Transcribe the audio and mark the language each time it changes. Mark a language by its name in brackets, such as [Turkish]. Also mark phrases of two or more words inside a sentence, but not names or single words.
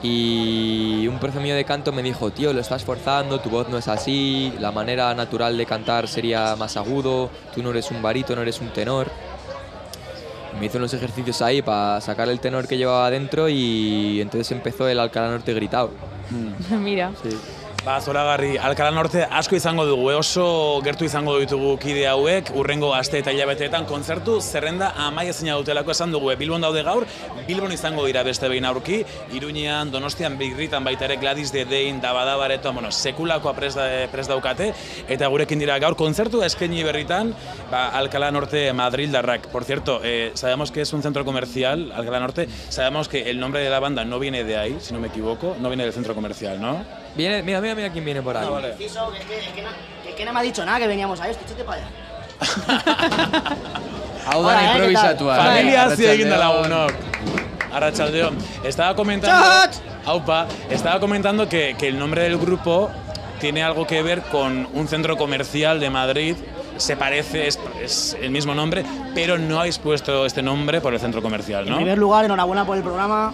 [Spanish] Y un profe mío de canto me dijo, tío, lo estás forzando, tu voz no es así, la manera natural de cantar sería más agudo, tú no eres un barítono, no eres un tenor. Me hizo unos ejercicios ahí para sacar el tenor que llevaba dentro y entonces empezó el Alcalá Norte gritado. Mira. Sí. [Basque] Zoragarri, Alcalá Norte asko izango dugu, oso gertu izango ditugu kide hauek, urrengo aste eta hilabeteetan kontzertu zerrenda amaiezina dutelako esan dugu. Bilbon daude gaur, Bilbon izango dira beste behin aurki, Iruñean, Donostian, Birritan baita ere Gladys de Dein, Dabadabareto, sekulakoa prest daukate, eta gurekin dira gaur kontzertu eskaini berritan, Alcalá Norte Madrildarrak. [Spanish] Por cierto, sabemos que es un centro comercial, Alcalá Norte, sabemos que el nombre de la banda no viene de ahí, si no me equivoco, no viene del centro comercial, ¿no? Viene, mira quién viene por ahí. Vale. Es que no me ha dicho nada que veníamos a esto, échate para allá. [Basque] Hau da improvisatua. Familia hasi egin da lagunok. Arratsaldeon. [Spanish] Estaba comentando que el nombre del grupo tiene algo que ver con un centro comercial de Madrid. Se parece, es el mismo nombre, pero no habéis puesto este nombre por el centro comercial, ¿no? En primer lugar, enhorabuena por el programa.